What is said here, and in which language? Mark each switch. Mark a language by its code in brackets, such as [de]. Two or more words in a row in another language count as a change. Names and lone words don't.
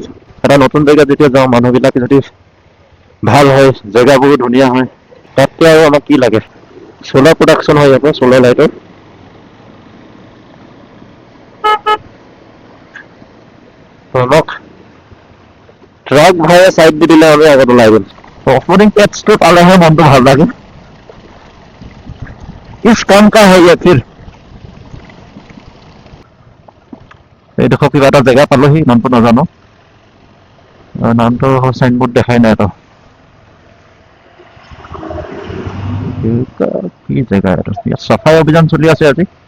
[as] এটা নতুন জেগাত যেতিয়া যাওঁ, মানুহবিলাক যদি ভাল হয়, জেগাবোৰো ধুনীয়া হয়, তাতকৈ আৰু আমাক কি লাগে। [en] solar production [as] হয় ইয়াৰ পৰা, চ'লাৰ লাইটৰ। আমাক ট্ৰাক ভাড়া চাইড দি দিলে আমি আগত ওলাই গ'ল। অফৰোডিং পেটছটো পালেহে মনটো ভাল লাগে। [hi] किस काम का है ये फिर। [as] এইডোখৰ কিবা এটা জেগা পালোহি, নামটো নাজানো। নামটো চাইনবোৰ্ড দেখাই নাই তো। কি জেগা এইটো? ইয়াত চাফাই অভিযান চলি আছে আজি।